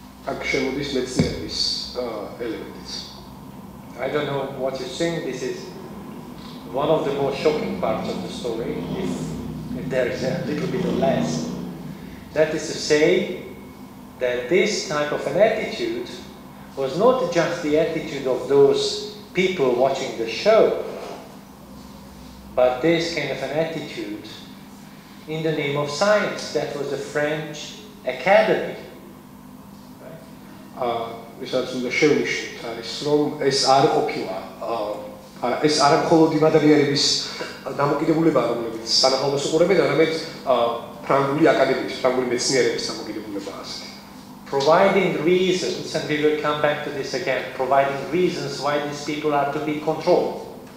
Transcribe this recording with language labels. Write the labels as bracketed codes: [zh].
[ka] აქ შემოდის მეცნიერების ელემენტიც. [en] I don't know what you think. This is one of the most shocking parts of the story, if there is a little bit of less. That is to say that this type of an attitude was not just the attitude of those people watching the show, but this kind of an attitude in the name of science. That was the French Academy. [ka] ვისაც უნდა შევნიშნოთ არის რომ ეს არ ყოფილა ეს არ მხოლოდ იმ ადამიანების დამოკიდებულებაა რომლებიც სანახაობას უყურებენ, არამედ ფრანგული აკადემიის, ფრანგული მეცნიერების დამოკიდებულებაა ასეთი. [en] Providing reasons, and we will come back to this again, providing reasons why these people are to be controlled.